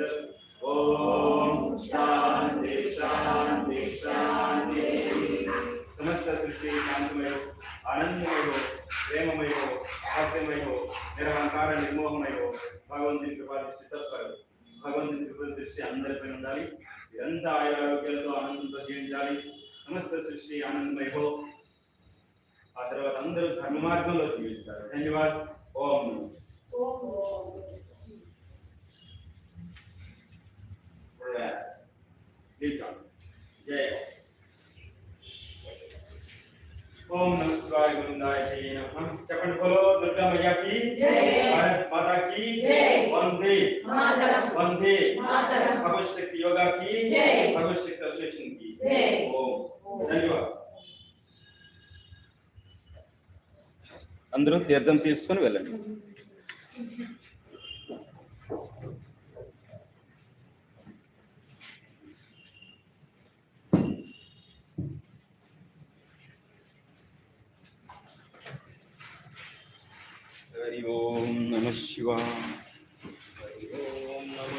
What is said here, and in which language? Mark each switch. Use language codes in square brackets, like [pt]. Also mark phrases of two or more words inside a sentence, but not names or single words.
[hi] ओम शांति शांति शांति। समस्त सृष्टि शांतमय हो, आनंदमय हो, प्रेममय हो, भक्तिमय हो, निरहंकार निर्मोहमय हो। [te] भगवंతుని కృపా దృష్టి సత్పర, భగవంతుని కృపా దృష్టి అందరిపై ఉండాలి. ఇదంతా ఆరోగ్యాలతో ఆనందంతో జీవించాలి. [hi] समस्त सृष्टि आनंदमय हो. [te] ఆ తర్వాత అందరూ ధర్మ మార్గంలో జీవిస్తారు. ధన్యవాద్. ఓం జయ. [sa] ओम नमः शिवाय गोविंदाय नमः। [hi] चपड़ बोलो दुर्गा मैया की जय, भारत माता की जय, वंदे मातरम, वंदे मातरम, भगवत शक्ति योगा की जय, भगवत शक्ति एसोसिएशन की जय। ओम धन्यवाद। [te] అందరూ తీర్థం తీసుకొని వెళ్ళండి. [sa] हरि ओम नमः शिवाय, हरि ओम नमः